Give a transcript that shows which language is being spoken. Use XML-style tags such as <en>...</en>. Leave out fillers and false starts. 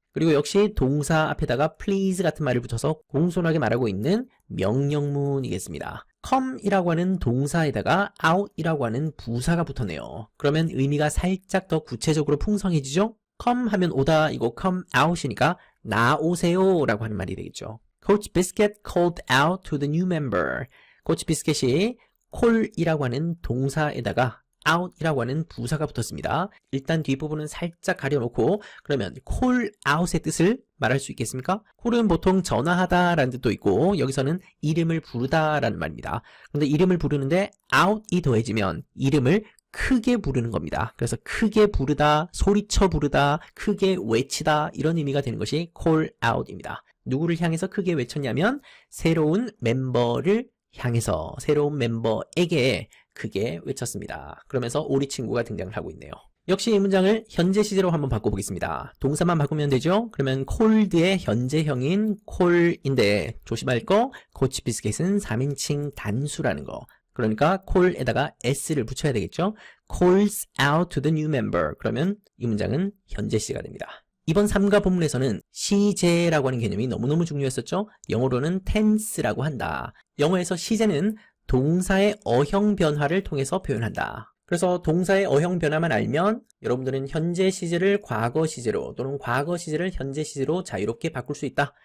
<ko>그리고 역시 동사 앞에다가 please 같은 말을 붙여서 공손하게 말하고 있는 명령문이겠습니다. come이라고 하는 동사에다가 out이라고 하는 부사가 붙었네요. 그러면 의미가 살짝 더 구체적으로 풍성해지죠. come 하면 오다, 이거</ko> <en>come out</en> <ko>이니까 나오세요 라고 하는 말이 되겠죠.</ko> <en>Coach Biscuit called out to the new member.</en> <ko>코치 비스켓이 call이라고 하는 동사에다가 out이라고 하는 부사가 붙었습니다. 일단 뒷부분은 살짝 가려놓고 그러면</ko> <en>call out</en> <ko>의 뜻을 말할 수 있겠습니까? call은 보통 전화하다 라는 뜻도 있고 여기서는 이름을 부르다 라는 말입니다. 그런데 이름을 부르는데 out이 더해지면 이름을 크게 부르는 겁니다. 그래서 크게 부르다, 소리쳐 부르다, 크게 외치다 이런 의미가 되는 것이</ko> <en>call out</en> <ko>입니다. 누구를 향해서 크게 외쳤냐면 새로운 멤버를 향해서 새로운 멤버에게 크게 외쳤습니다. 그러면서 오리 친구가 등장을 하고 있네요. 역시 이 문장을 현재 시제로 한번 바꿔보겠습니다. 동사만 바꾸면 되죠. 그러면 called의 현재형인 call인데 조심할 거 코치 비스켓은 3인칭 단수라는 거. 그러니까 call에다가 s를 붙여야 되겠죠.</ko> <en>calls out to the new member.</en> <ko>그러면 이 문장은 현재 시제가 됩니다. 이번 3가 본문에서는 시제라고 하는 개념이 너무너무 중요했었죠. 영어로는 tense라고 한다. 영어에서 시제는 동사의 어형 변화를 통해서 표현한다. 그래서 동사의 어형 변화만 알면 여러분들은 현재 시제를 과거 시제로 또는 과거 시제를 현재 시제로 자유롭게 바꿀 수 있다.</ko>